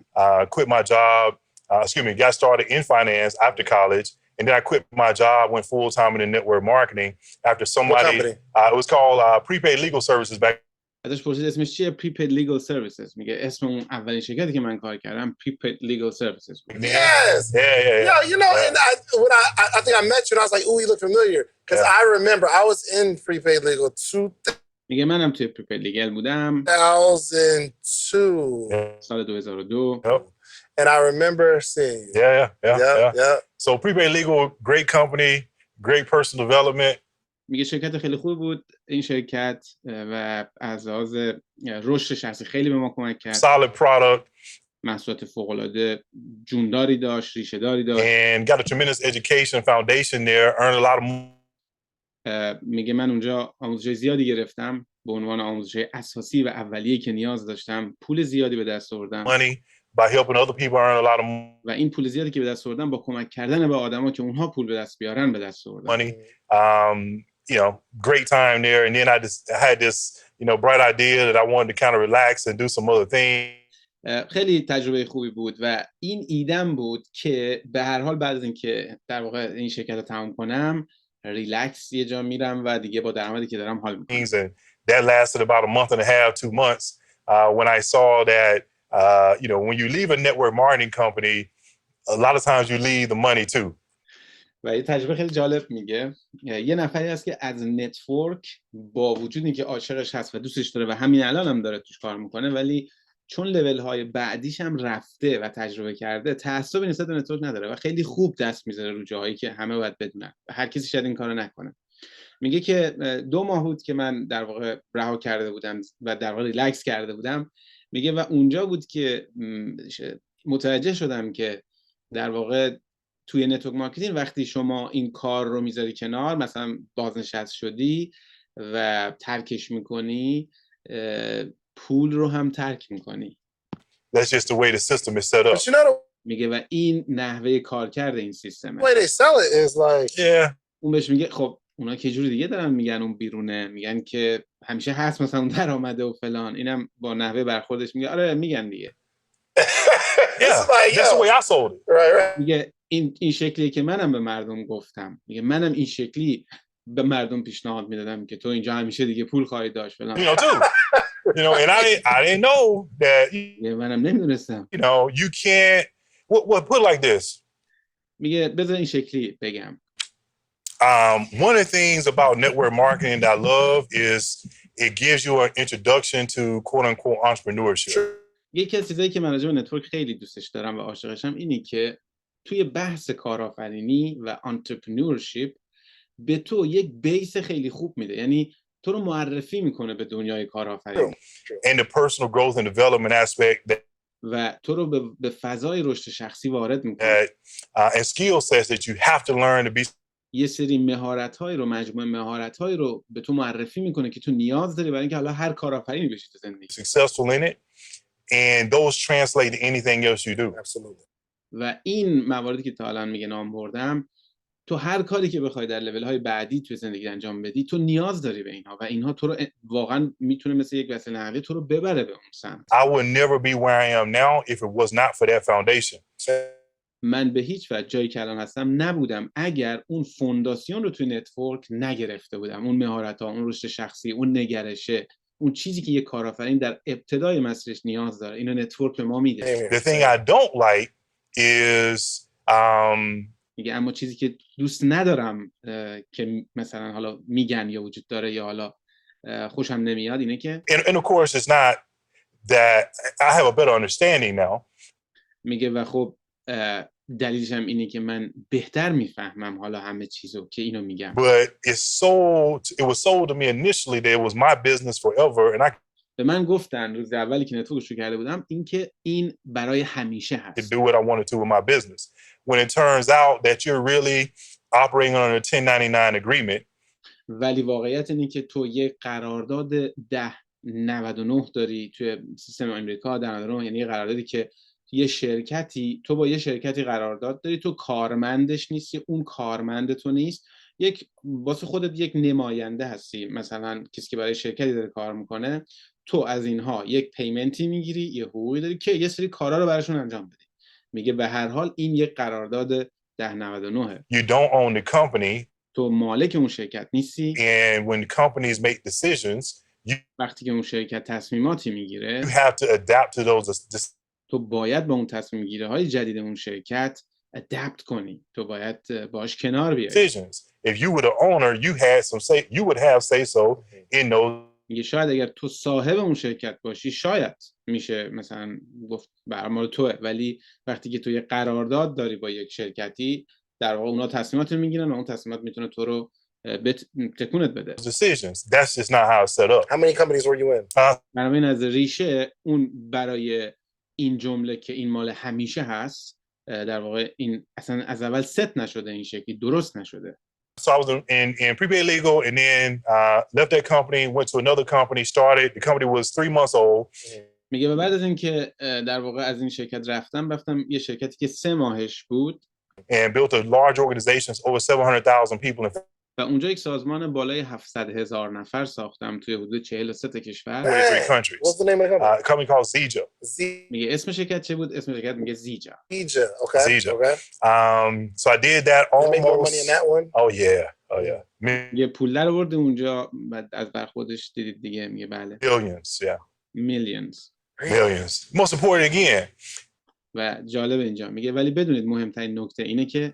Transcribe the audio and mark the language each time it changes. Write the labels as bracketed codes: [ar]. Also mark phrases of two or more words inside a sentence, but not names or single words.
[en] Quit my job. Got started in finance after college. And then I quit my job, went full time in the network marketing after somebody. It was called Prepaid Legal Services back. [fa] ازش پرسید اسمش چیه؟ [en] Prepaid Legal Services. [fa] میگه اسم اون اولین شرکتی که من کار کردم Prepaid Legal Services. [en] Yes. Yeah. And when I think I met you and I was like, "Ooh, you look familiar." Because I remember I was in Prepaid Legal [fa] میگه منم توی Prepaid Legal بودم. [en] 2002. [fa] سال 2002. [en] Yep. And I remember seeing you. Yeah. So Prepaid Legal, great company, great personal development. [fa] میگه شرکت خیلی خوب بود این شرکت و از لحاظ رشد شخصی خیلی به ما کمک کرد. [en] Solid product. [fa] محصولات فوق‌العاده جونداری داشت، ریشه‌داری داشت. [en] And got a tremendous education foundation there, earned a lot of [fa] میگه من اونجا آموزش زیادی گرفتم به عنوان آموزش اساسی و اولیه که نیاز داشتم. پول زیادی به دست آوردم. [en] money by helping other people earn a lot of [fa] و این پول زیادی که به دست آوردم با کمک کردن به آدما که اونها پول به دست بیارن به دست آوردم. [en] money. Great time there. And then I had this, bright idea that I wanted to kind of relax and do some other things. [fa] خیلی تجربه خوبی بود و این ایدم بود که به هر حال بعد از اینکه در واقع این شرکت رو تمام کنم ریلکس یه جا میرم و دیگه با درآمدی که دارم حال میکنم. [en] And that lasted about a month and a half, 2 months, when I saw that, when you leave a network marketing company, a lot of times you leave the money too. [fa] و یه تجربه خیلی جالب میگه. یه نفری هست که از نتورک با وجود اینکه عاشقش هست و دوستش داره و همین الان هم داره توش کار میکنه، ولی چون لول های بعدیش هم رفته و تجربه کرده تعصبی نسبت به نتورک نداره و خیلی خوب دست میذاره رو جاهایی که همه باید بدونن و هر کسی شاید این کارو نکنه. میگه که 2 ماه بود که من در واقع رها کرده بودم و در واقع ریلکس کرده بودم. میگه و اونجا بود که متوجه شدم که در واقع توی [en] network marketing [fa] وقتی شما این کار رو میذاری کنار، مثلا بازنشست شدی و ترکش میکنی، پول رو هم ترک میکنی. [en] That's just the way the system is set up. But you know [fa] میگه و این نحوه کار کرده این سیستمه. [en] the way they sell it is like, Yeah. [fa] اون بهش میگه خب اونا که جوری دیگه دارن میگن اون بیرونه، میگن که همیشه هست مثلا اون درآمده و فلان. اینم با نحوه برخوردش میگه آره میگن دیگه. [en] That's the way I sold it. right. [fa] میگه این شکلیه که منم به مردم گفتم. میگه منم این شکلی به مردم پیشنهاد میدادم که تو اینجا همیشه دیگه پول خواهی داشت فلان. [en] Too. And I didn't know that. [fa] منم نمیدونستم. [en] You can't. What put like this? [fa] میگه بذار این شکلی بگم. [en] One of the things about network marketing that I love is it gives you an introduction to quote unquote entrepreneurship. [fa] یکی از چیزایی که من راجع به نتورک خیلی دوستش دارم و عاشقشم اینی که توی بحث کارآفرینی و انترپرنورشیپ به تو یک بیس خیلی خوب میده، یعنی تو رو معرفی میکنه به دنیای کارآفرینی [en] And the personal growth and development aspect [fa] و تو رو به فضای رشد شخصی وارد میکنه. [en] and skill sets that you have to learn to be [fa] یه سری مهارت‌هایی رو، مجموعه مهارت‌هایی رو به تو معرفی میکنه که تو نیاز داری برای اینکه حالا هر کارآفرینی بشی تو زندگی. [en] successful in it, and those translate to anything else you do. Absolutely. [fa] و این مواردی که تا الان میگه نام بردم، تو هر کاری که بخوای در لول‌های بعدی توی زندگی انجام بدی، تو نیاز داری به اینها و اینها تو رو واقعا میتونه مثل یک وسیله نقلیه تو رو ببره به اون سمت. [en] I would never be where I am now if it was not for that foundation. [fa] من به هیچ وجه جایی که الان هستم نبودم اگر اون فونداسیون رو توی نتورک نگرفته بودم، اون مهارت‌ها، اون رشد شخصی، اون نگرشه، اون چیزی که یک کارآفرین در ابتدای مسیرش نیاز داره، اینو نتورک به ما میده. [en] The thing I don't like is [fa] میگه اما چیزی که دوست ندارم که مثلا حالا میگن یا وجود داره یا حالا خوشم نمیاد اینه که [en] and of course it's not that I have a better understanding now. [fa] میگه و خب دلیلش هم اینه که من بهتر میفهمم حالا همه چیزو که اینو میگم. [en] But it was sold to me initially that it was my business forever, and I [fa] به من گفتن روز اولی که نتورک شروع کرده بودم اینکه این برای همیشه [en] could [fa] هست. [en] do what I wanted to with my business. When it turns out that you're really operating on a 1099 agreement, [fa] ولی واقعیت اینه که تو یه قرارداد 1099 داری توی سیستم آمریکا. 1099 یعنی یه قراردادی که تو با یه شرکتی قرارداد داری، تو کارمندش نیستی، اون کارمند تو نیست، واسه خودت یک نماینده هستی، مثلا کسی که برای شرکتی داره کار میکنه، تو از اینها یک پیمنتی میگیری، یه حقوقی داری که یه سری کارا رو براشون انجام بدی. میگه به هر حال این یک قرارداد 1099. [en] you don't own the company, [fa] تو مالک اون شرکت نیستی. [en] and when companies make decisions, [fa] وقتی که اون شرکت تصمیماتی میگیره، [en] you have to adapt to those [fa] تو باید با اون تصمیم گیری های جدید اون شرکت ادپت کنی، تو باید باش کنار بیای. [en] decisions. If you were the owner, you would have say so in those [fa] میگه شاید اگر تو صاحب اون شرکت باشی شاید میشه مثلا گفت برمال توه، ولی وقتی که تو یه قرارداد داری با یک شرکتی، در واقع اونا تصمیمات رو میگیرن و اون تصمیمات میتونه تو رو تکونت بده. [en] decisions. That's just not how it's set up. How many companies were you in? [fa] بنابراین از ریشه اون برای این جمله که این مال همیشه هست، در واقع این اصلا از اول ست نشده، این شکلی درست نشده. [en] So I was in prepaid legal, and then left that company, went to another company, started. The company was 3 months old. [fa] میگه بعد از اینکه در واقع از این شرکت رفتم یه شرکتی که 3 ماهش بود [en] And built a large organization, over 700,000 people in [fa] و اونجا یک سازمان بالای 700,000 نفر ساختم توی حدود 43 کشور. [en] 43 countries. What's the name of the company? A company called Zija. [fa] میگه اسم شرکت چه بود؟ اسم شرکت میگه زیجا. [en] Zija. Okay. Zija. Okay. So I did that You make more almost. money in that one? Oh yeah. [fa] میگه پول در آورد اونجا، بعد از برخوردش دیدید دیگه. میگه بله. [en] Billions, yeah. Millions. Millions. Most important again, [fa] و جالب اینجا میگه ولی بدونید مهمترین نکته اینه که